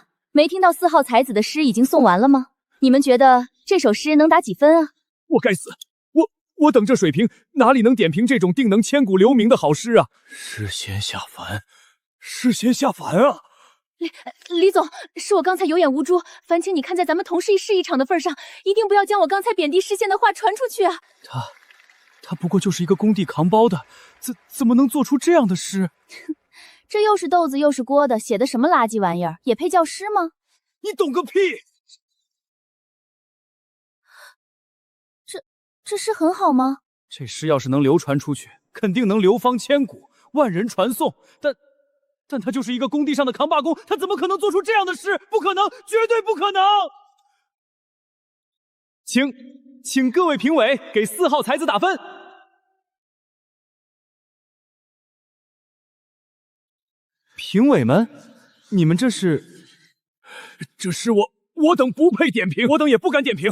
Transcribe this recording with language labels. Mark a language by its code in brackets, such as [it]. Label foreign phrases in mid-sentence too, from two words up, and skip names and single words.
[zh] 沒聽到4號才子的詩已經誦完了嗎？你們覺得這首詩能打幾分啊？我該死！我等這水平，哪裡能點評這種定能千古留名的好詩啊？詩仙下凡，詩仙下凡啊！李總，是我剛才有眼無珠，煩請你看在咱們同是一市一場的份上，一定不要將我剛才貶低詩仙的話傳出去啊！他不過就是一個工地扛包的，怎麼能做出這樣的詩？這又是豆子又是鍋的，寫的什麼垃圾玩意兒，也配叫詩嗎？你懂個屁！這詩很好嗎？這詩要是能流傳出去，肯定能流芳千古，萬人傳頌。但他就是一個工地上的扛把工，他怎麼可能做出這樣的詩？不可能，絕對不可能！請各位評委給4號才子打分。評委們，你們這是我等不配點評，我等也不敢點評。